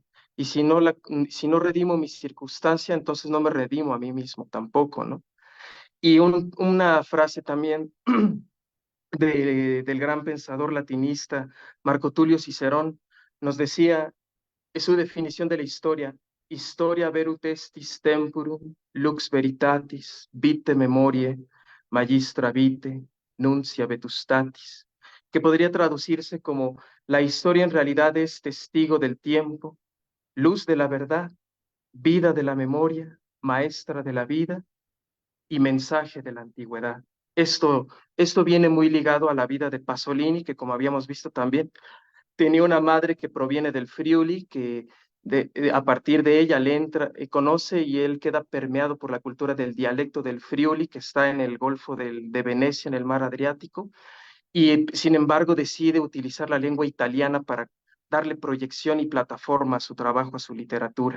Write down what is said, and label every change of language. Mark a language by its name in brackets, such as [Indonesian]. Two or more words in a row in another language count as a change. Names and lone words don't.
[Spanish] Y si no redimo mi circunstancia, entonces no me redimo a mí mismo tampoco, ¿no? Y una frase también del gran pensador latinista Marco Tulio Cicerón nos decía, es su definición de la historia, [Latin] historia verut estis temporum, lux veritatis, vitae memoriae, magistra vitae, nuncia vetustatis, [Spanish] que podría traducirse como la historia en realidad es testigo del tiempo, luz de la verdad, vida de la memoria, maestra de la vida y mensaje de la antigüedad. Esto viene muy ligado a la vida de Pasolini, que como habíamos visto también, tenía una madre que proviene del Friuli, que a partir de ella le entra, conoce y él queda permeado por la cultura del dialecto del Friuli, que está en el Golfo de Venecia, en el mar Adriático, y sin embargo decide utilizar la lengua italiana para darle proyección y plataforma a su trabajo, a su literatura.